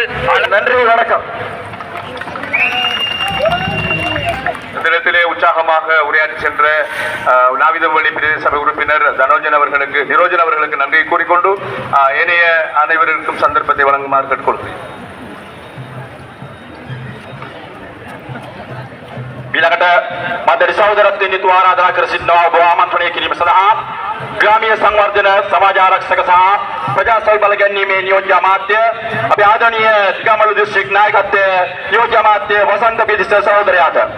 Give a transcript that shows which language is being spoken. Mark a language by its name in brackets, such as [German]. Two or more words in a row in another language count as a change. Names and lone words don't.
[Tamil] நன்றி வணக்கம். தினத்திலே உற்சாகமாக உரையாற்றி சென்ற நாவிதவழி பிரதேச சபை உறுப்பினர் நிரோஜன் அவர்களுக்கு நன்றியை கூறிக்கொண்டு ஏனைய அனைவருக்கும் சந்தர்ப்பத்தை வழங்குமாறு கேட்டுக்கொள்கிறேன். [Sinhala] ඊළඟට මන්ත්‍රී සහෝදරත්වයෙන් යුතුව ආරාධනා කර සිටිනවා ඔබ ආමන්ත්‍රණය කිරීම සඳහා ග්‍රාමීය සංවර්ධන සමාජ ආරක්ෂක සහ ප්‍රජා සල් බල ගැනීමේ නියෝජ්‍ය අමාත්‍ය අපේ ආදරණීය දිගමඩුල්ල දිස්ත්‍රික් නායකත්වයේ නියෝජ්‍ය අමාත්‍ය වසන්ත පිටිස්ස සහෝදරයාට